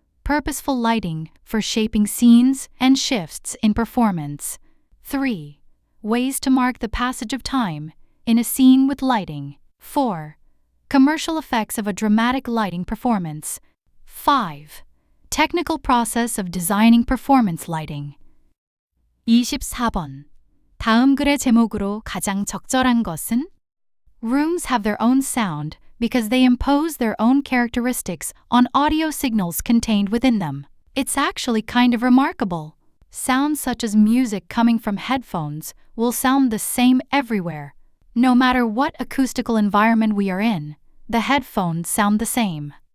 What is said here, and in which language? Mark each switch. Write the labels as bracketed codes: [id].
[en] Purposeful lighting for shaping scenes and shifts in performance. 3. Ways to mark the passage of time in a scene with lighting. 4. Commercial effects of a dramatic lighting performance. 5. Technical process of designing performance lighting. [ko] 24번. 다음 글의 제목으로 가장 적절한 것은? [en] Rooms have their own sound because they impose their own characteristics on audio signals contained within them. It's actually kind of remarkable. Sounds such as music coming from headphones will sound the same everywhere. No matter what acoustical environment we are in, the headphones sound the same.